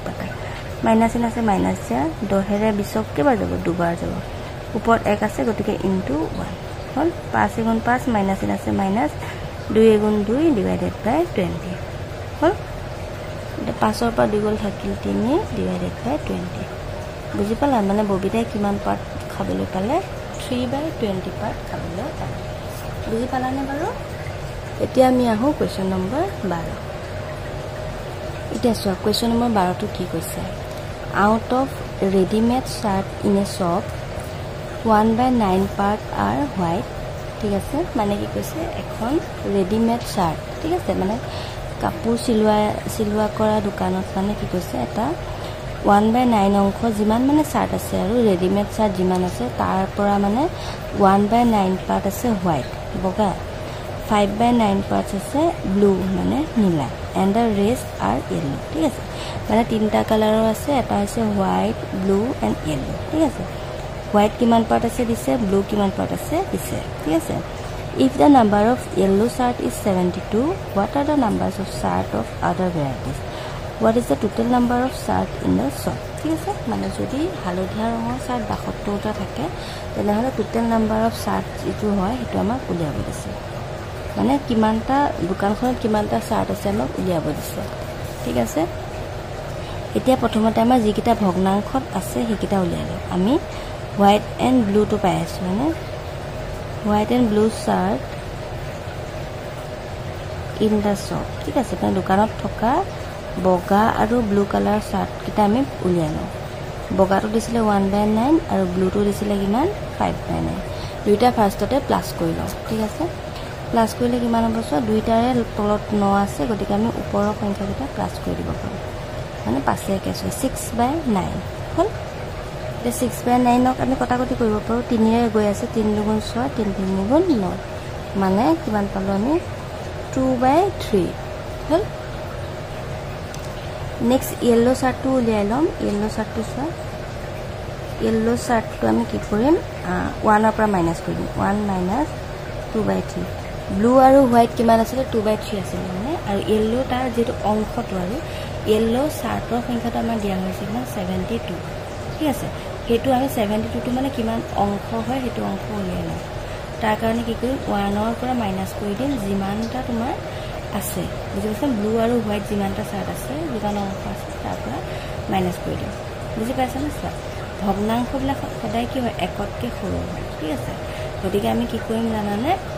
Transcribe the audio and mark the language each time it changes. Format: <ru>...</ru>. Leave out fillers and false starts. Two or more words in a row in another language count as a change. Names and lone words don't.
<as>পাতা মাইনাস আছে মাইনাস যা 10 ৰে 20 কেবা যাব দুবাৰ যাব ওপৰত 1 আছে গতিকে ইনটু 1 হল 5 গুণ 5 মাইনাস আছে মাইনাস 2 গুণ 2</as> <en>divided by</en> <as>20 হল 5 ৰ পৰা 2 গল থাকিল 3</as> <en>divided by</en> <as>20 বুজি পালা মানে ববিতাই কিমান পাৰ্ট খাবলৈ পালে 3/20 পাৰ্ট খাবলৈ পালে বুজি পালানে বাৰু এতিয়া আমি আহো কোৱেশ্চন নম্বৰ 12 এতিয়া চোৱা কোৱেশ্চন নম্বৰ 12 টো কি কৈছে</as> <en>out of ready-made shirt in a shop 1/9 part are white</en> <as>ঠিক আছে মানে কি কৈছে এখন ৰেডিমেড শার্ট ঠিক আছে মানে কাপোৰ সিলোৱা কৰা দোকানত মানে কি কৈছে এটা 1/9 অংশ যিমান মানে শার্ট আছে আৰু ৰেডিমেড শার্ট যিমান আছে তাৰ পৰা মানে 1/9 পাৰ্ট আছে হোৱাইট বগা 5/9 পাৰ্টস আছে ব্লু মানে নীলা</as> <en>and the rest are yellow</en> <as>ঠিক আছে মানে তিনটা কালাৰৰ আছে এটা আছে হোৱাইট ব্লু</as> <en>and yellow</en> <as>ঠিক আছে white কিমান part আছে দিছে blue কিমান part আছে দিছে ঠিক আছে</as> <en>if the number of yellow shirt is 72 what are the numbers of shirt of other varieties what is the total number of shirt in the shop</en> <as>ঠিক আছে মানে যদি হালধীয়া ৰঙৰ shirt 72টা থাকে তেনেহলে</as> <en>total number of shirt</en> <as>যেটো হয় হেতু আমাক উলিয়াব দিছে মানে কিমানটা দোকানখনত কিমানটা shirt আছে আমাক উলিয়াব দিছে ঠিক আছে এতিয়া প্ৰথমতে আমাৰ যিকিটা ভগ্নাংশত আছে হেকিটা উলিয়ালো আমি</as> <en>white and blue to pass</en> <as>মানে</as> <en>white and blue shirt in the shop</en> <as>ঠিক আছে মানে দোকানত থকা বগা আৰু ব্লু কালাৰ শার্ট কিটা আমি উলিয়ালো বগাটো দিছিলে 1/9 আৰু ব্লুটো দিছিলে কিমান 5/9 দুইটা ফাৰ্ষ্টতে প্লাস কৰি লওঁ ঠিক আছে প্লাস কৰিলে কিমান হ'ব সো দুইটাৰে তলত 9 আছে গতিকে আমি ওপৰৰ সংখ্যাকেইটা প্লাস কৰি দিব পাৰোঁ মানে পাছে কেছ 6/9 হল 6/9 আমি কটাকটি কৰিব পাৰো 3 ৰে গৈ আছে 3 গুণ 6 3 3 গুণ 9 মানে কিমান পালো আমি 2/3 হল নেক্সট</as> <en>yellow shirt</en> <as>টো উলিয়াই লম</as> <en>yellow shirt</en> <as>টো চোৱা</as> <en>yellow shirt</en> <as>টো আমি কি কৰিম 1 ৰ পৰা মাইনাস কৰিম 1 minus 2/3 ব্লু আৰু হোৱাইট কিমান আছিল 2/3 আছিল মানে আৰু yellow তাৰ যেটো অংশটো আৰু yellow shirt ৰ সংখ্যাটো আমাৰ দিয়া হৈছে কিমান 72 ঠিক আছে হেতু আমি 72 টো মানে কিমান অংশ হয় হেতু অংশ উলিয়াই লওঁ তাৰ কাৰণে কি কৰিম 1 ৰ পৰা মাইনাস কৰি দিম যিমানটা তোমাৰ আছে বুজিছা ব্লু আৰু হোৱাইট যিমানটা শার্ট আছে যিমান অংশ আছে তাৰ পৰা মাইনাস কৰি দিম বুজি পাইছা না স্যার ভগ্নাংশবিলাক সদায় কি হয় একতকে সৰু হয় ঠিক আছে গতিকে আমি কি কৰিম জানানে</as>